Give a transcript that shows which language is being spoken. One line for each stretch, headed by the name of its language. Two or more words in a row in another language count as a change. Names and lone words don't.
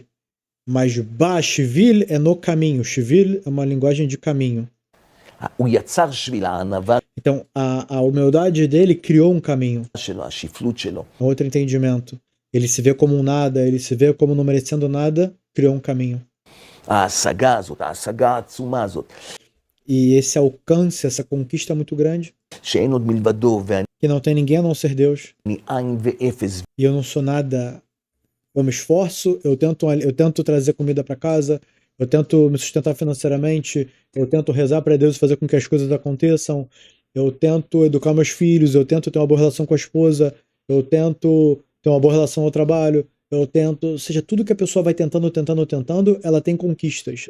Portuguese: Mas Bashvil é no caminho. Shvil é uma linguagem de caminho.
Hebrew: הוא יצר שביל, הענווה
Portuguese: Então, a humildade dele criou um caminho,
Hebrew: שלו, השפלות שלו.
Portuguese: um outro entendimento. Ele se vê como um nada, ele se vê como não merecendo nada, criou um caminho.
Hebrew: ההשגה הזאת, ההשגה העצומה הזאת,
Portuguese: E esse alcance, essa conquista muito grande,
Hebrew: שאין עוד מלבדו, ואני
Portuguese: que não tem ninguém a não ser Deus.
Hebrew: עין ואפס,
Portuguese: E eu não sou nada. Eu me esforço, eu tento trazer comida para casa, eu tento me sustentar financeiramente, eu tento rezar para Deus e fazer com que as coisas aconteçam, eu tento educar meus filhos, eu tento ter uma boa relação com a esposa, eu tento ter uma boa relação ao trabalho, eu tento, ou seja, tudo que a pessoa vai tentando, ela tem conquistas.